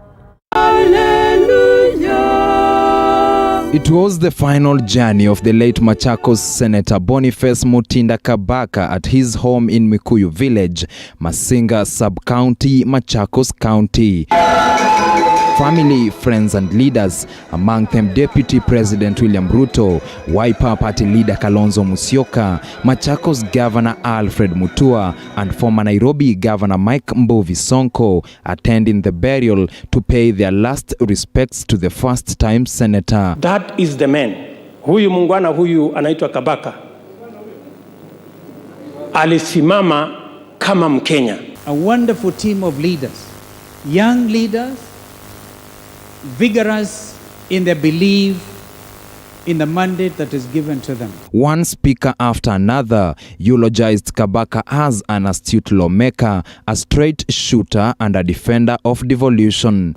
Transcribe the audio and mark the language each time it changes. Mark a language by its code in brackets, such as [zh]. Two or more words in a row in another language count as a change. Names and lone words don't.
[en] It was the final journey of the late Machakos Senator Boniface Mutinda Kabaka at his home in Mikuyu Village, Masinga Sub-County, Machakos County. Family, friends and leaders, among them Deputy President William Ruto, Wiper Party leader Kalonzo Musyoka, Machakos Governor Alfred Mutua, and former Nairobi Governor Mike Mbuvi Sonko attending the burial to pay their last respects to the first-time senator. That is the man. [sw] Huyu mungwana huyu anaitwa Kabaka. Alisimama kama Mkenya. [en] A wonderful team of leaders, young leaders, vigorous in their belief in the mandate that is given to them. One speaker after another eulogized Kabaka as an astute lawmaker, a straight shooter and a defender of devolution.